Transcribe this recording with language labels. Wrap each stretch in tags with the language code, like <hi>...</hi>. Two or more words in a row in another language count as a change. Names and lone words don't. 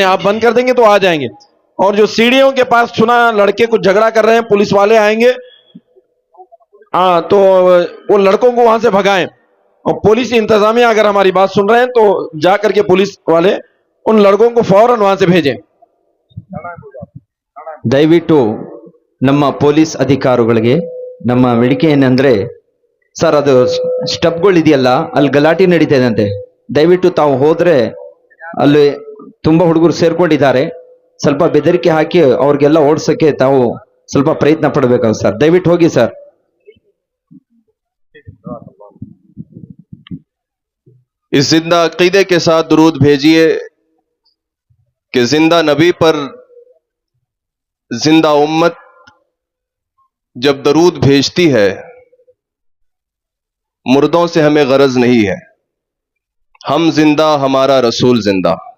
<hi>आप बंद कर देंगे तो आ जाएंगे। और जो सीढ़ियों के पास सुना लड़के कुछ झगड़ा कर रहे हैं, पुलिस वाले आएंगे, हाँ तो वो लड़कों को वहां से भगाएं। और पुलिस इंतजामिया अगर हमारी बात सुन रहे हैं तो जा करके पुलिस वाले उन लड़कों को फौरन वहां से भेजें।</hi> <kn>ದಯವಿಟ್ಟು ನಮ್ಮ ಪೊಲೀಸ್ ಅಧಿಕಾರಿಗಳಿಗೆ ನಮ್ಮ ವೇದಿಕೆ ಏನಂದ್ರೆ, ಸರ್ ಅದು ಸ್ಟಬ್ಗಳಿದೆಯಲ್ಲ ಅಲ್ಲಿ ಗಲಾಟೆ ನಡೀತಾ ಇದೆ, ದಯವಿಟ್ಟು ತಾವು ಹೋದ್ರೆ ಅಲ್ಲಿ ತುಂಬಾ ಹುಡುಗರು ಸೇರ್ಕೊಂಡಿದ್ದಾರೆ, ಸ್ವಲ್ಪ ಬೆದರಿಕೆ ಹಾಕಿ ಅವ್ರಿಗೆಲ್ಲ ಓಡಿಸಕ್ಕೆ ತಾವು ಸ್ವಲ್ಪ ಪ್ರಯತ್ನ ಪಡಬೇಕಾಗುತ್ತೆ ಸರ್, ದಯವಿಟ್ಟು ಹೋಗಿ ಸರ್.</kn> <hi>इस जिंदा अकीदे के साथ दुरूद भेजिए कि जिंदा नबी पर जिंदा उम्मत जब दरूद भेजती है, मुर्दों से हमें गरज नहीं है, हम जिंदा हमारा रसूल जिंदा।</hi>